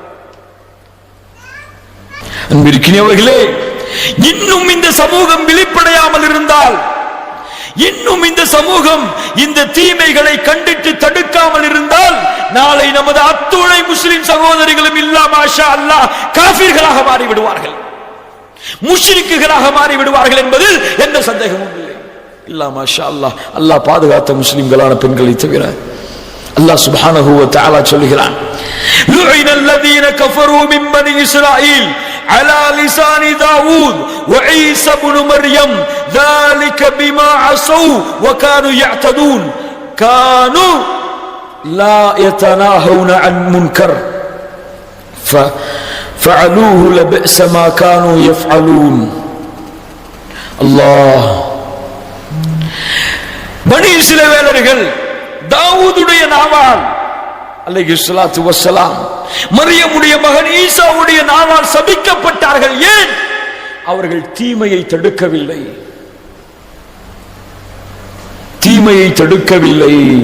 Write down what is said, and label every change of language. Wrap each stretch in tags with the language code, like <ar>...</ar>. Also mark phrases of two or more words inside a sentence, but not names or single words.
<ta>அன்பிற்கினியவர்களே, இன்னும் இந்த சமூகம் விழிப்படையாமல் இருந்தால், இன்னும் இந்த சமூகம் இந்த தீமைகளை கண்டித்து தடுக்காமல் இருந்தால், நாளை நமது அத்துணை முஸ்லிம் சகோதரிகளும்</ta> <ar>إلا ما شاء الله</ar> <ta>காஃபிர்களாக மாறிவிடுவார்கள், முஷ்ரிக்குகளாக மாறிவிடுவார்கள் என்பதில் எந்த சந்தேகமும் இல்லை.</ta> <ar>إلا ما شاء الله.</ar> <ta>அல்லாஹ் பாதுகாத்த முஸ்லிம்களான பெண்களை தவிர. அல்லாஹ்</ta> <ar>سبحانه وتعالى</ar> <ta>சொல்கிறான்,</ta> <ar>لعن الذين كفروا من بني إسرائيل على لسان داود وعيسى بن مريم ذلك بما عصوا وكانوا يعتدون كانوا لا يتناهون عن منكر فعلوه لبئس ما كانوا يفعلون. الله.</ar> <ta>பனி இஸ்ரவேலர்கள் தாவூதுடைய நாவால்</ta> <ar>عليه الصلاة والسلام,</ar> <ta>மரியமுடைய மகன் ஈசாவுடைய நாவால் சபிக்கப்பட்டார்கள். ஏன்? அவர்கள் தீமையை தடுக்கவில்லை, தீமையை தடுக்கவில்லை.</ta>